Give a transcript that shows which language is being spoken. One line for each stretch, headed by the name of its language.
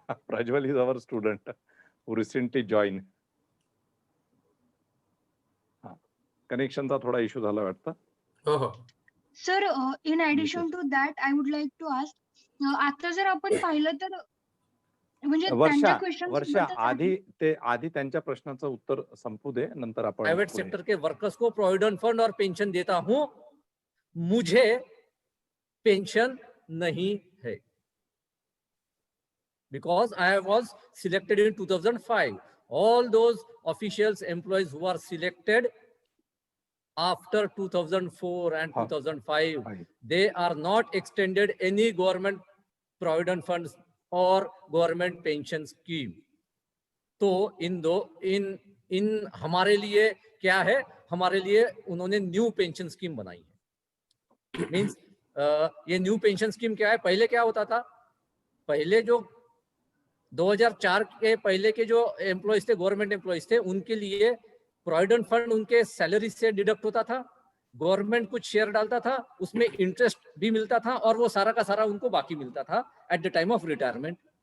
English: Prajwal is our student who recently joined.
Marathi: Connection था थोड़ा issue झाला वाटतं.
English: Sir, in addition to that, I would like to ask,
Marathi: आता जर आपण पाहिलं तर म्हणजे त्यांच्या क्वेश्चन्स वर्षा आधी त्यांच्या प्रश्नाचं उत्तर संपू दे, नंतर आपण
Hindi: प्राइवेट सेक्टर के वर्कर्स को प्रोविडेंट फंड और पेंशन देता हूं, मुझे पेंशन नहीं है,
English: because I was selected in 2005. All those officials, employees who are selected after 2004 and 2005, they are not extended any government provident funds or government pension scheme. So in
Hindi: इन हमारे लिए क्या है, हमारे लिए उन्होंने न्यू पेंशन स्कीम बनाई है। Means ये न्यू पेंशन स्कीम क्या है, पहले क्या होता था, पहले जो 2004 के पहले के जो एम्प्लॉयज थे, गवर्नमेंट एम्प्लॉयज थे, उनके लिए प्रोविडेंट फंड उनके सैलरी से डिडक्ट होता था, गवर्नमेंट कुछ शेयर डालता था, उसमें इंटरेस्ट भी मिलता था और वो सारा का सारा उनको बाकी मिलता था
English: At the time of retirement.